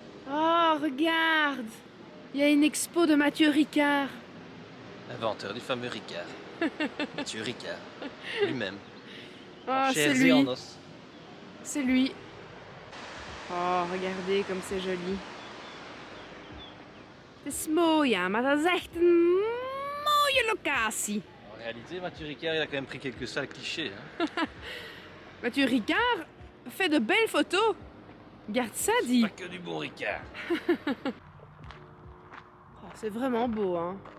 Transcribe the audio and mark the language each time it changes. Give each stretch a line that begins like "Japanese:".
French: Oh, regarde. Il y a une expo de Mathieu Ricard. Inventeur du fameux Ricard. Mathieu Ricard. Lui-même. Oh, c'est Chair et lui. en os. C'est lui. Oh, regardez comme c'est joli.
Dutch: Het is mooi, ja, maar dat is echt een mooie locatie.
French: En réalité, Mathieu Ricard, il a quand même pris quelques sales clichés. Hein. Mathieu Ricard fait de belles photos. Regarde ça, dit. Pas que du bon Ricard. Oh, c'est vraiment beau, hein.